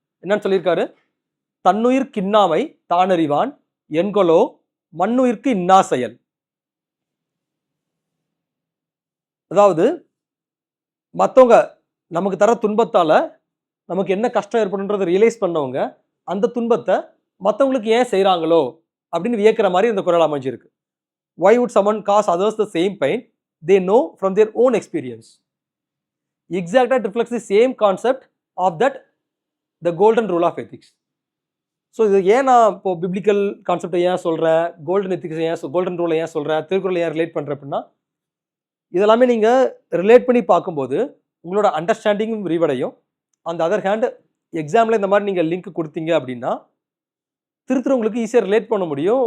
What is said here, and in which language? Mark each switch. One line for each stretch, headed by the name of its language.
Tamil: என்னன்னு சொல்லியிருக்காரு, தன்னுயிர் கின்னாமை தானறிவான் என்கொலோ மண்ணுயிர்க்கு இன்னா செயல். அதாவது மற்றவங்க நமக்கு தர துன்பத்தால் நமக்கு என்ன கஷ்டம் ஏற்படுன்றதை ரியலைஸ் பண்ணவங்க அந்த துன்பத்தை மற்றவங்களுக்கு ஏன் செய்கிறாங்களோ அப்படின்னு வியக்கிற மாதிரி இந்த குறள் அமைஞ்சிருக்கு.
English: Why would someone cause others the same pain they know from their own experience? Exactly, it reflects the same concept of that the golden rule of ethics.
Tamil: So இது ஏன் நான் இப்போ பிப்ளிக்கல் கான்செப்டை ஏன் சொல்கிறேன், கோல்டன் எத்திக்ஸ் ஏன் golden ரூலை ஏன் சொல்கிறேன், திருக்குறளை ஏன் ரிலேட் பண்ணுறேன் அப்படின்னா, இதெல்லாமே நீங்கள் ரிலேட் பண்ணி பார்க்கும்போது உங்களோட அண்டர்ஸ்டாண்டிங்கும் விரிவடையும். அந்த அதர் ஹேண்ட் எக்ஸாமில் இந்த மாதிரி நீங்கள் லிங்க் கொடுத்தீங்க அப்படின்னா திருத்துறவங்களுக்கு ஈஸியாக ரிலேட் பண்ண முடியும்.